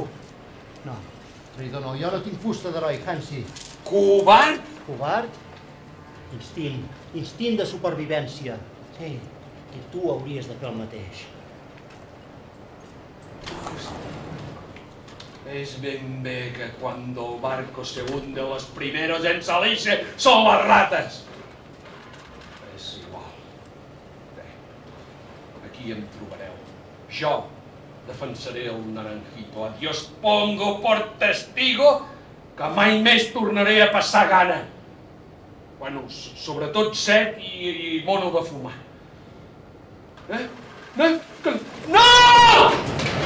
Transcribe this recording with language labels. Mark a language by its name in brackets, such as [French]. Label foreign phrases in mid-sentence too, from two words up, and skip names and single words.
[Catalan] No, traïdor no, jo no tinc fusta d'heroi, Hansi. Covard? Covard? Instint de supervivència. Sí, i tu hauries de fer el mateix. És ben bé que [Spanish] cuando el barco se hunde los primeros en salirse son las ratas. [Catalan] És igual. Bé, aquí em trobareu. Jo defensaré el naranjito. [Spanish] A Dios pongo por testigo que [Catalan] mai més tornaré a passar gana. Bueno, sobretot set i mono de fumar. No!